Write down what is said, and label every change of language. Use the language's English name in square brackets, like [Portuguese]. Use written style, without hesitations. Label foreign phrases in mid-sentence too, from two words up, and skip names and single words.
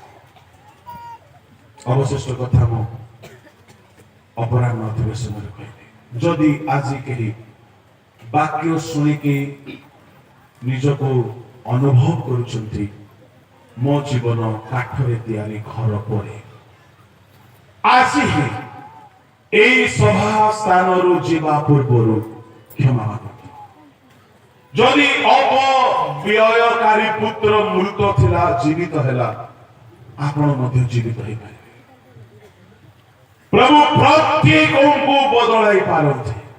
[Odia] ଅବଶିଷ୍ଟ କଥା ମୁଁ ଅପରାହ୍ନ ଅଧିବେଶନରେ କହିବି। ଯଦି ଆଜି କେହି ବାକ୍ୟ ଶୁଣିକି ନିଜକୁ ଅନୁଭବ କରୁଛନ୍ତି ମୋ ଜୀବନ କାଠରେ ତିଆରି ଘର ପରି, ଆଜି ହିଁ ଏହି ସଭା ସ୍ଥାନରୁ ଯିବା ପୂର୍ବରୁ କ୍ଷମା ମାଗନ୍ତୁ। ଯଦି ଅପବ୍ୟୟକାରୀ ପୁତ୍ର ମୃତ ଥିଲା, ଜୀବିତ ହେଲା, ଆପଣ ମଧ୍ୟ ଜୀବିତ ହେଇପାରିବେ। ପ୍ରଭୁ ପ୍ରତ୍ୟେକଙ୍କୁ ବଦଳାଇ ପାରନ୍ତି।